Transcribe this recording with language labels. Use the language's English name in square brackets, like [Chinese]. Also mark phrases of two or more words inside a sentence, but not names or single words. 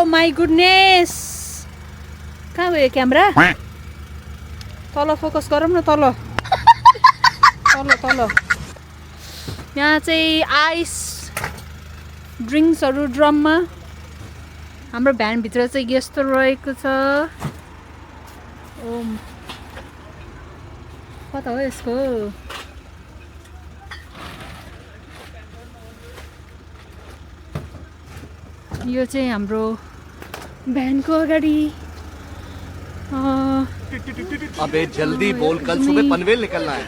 [English] my goodness [Nepali] कहाँ गयो क्यामेरा तल फोकस गरौँ न तल तल तल यहाँ चाहिँ [English] ice drinksहरू [Nepali] ड्रममा हाम्रो भ्यानभित्र चाहिँ यस्तो रहेको छ ओ कता हो यसको यो चाहिँ हाम्रो भ्यानको अगाडि [Hindi] अबे जल्दी बोल कल सुबह पनवेल निकलना है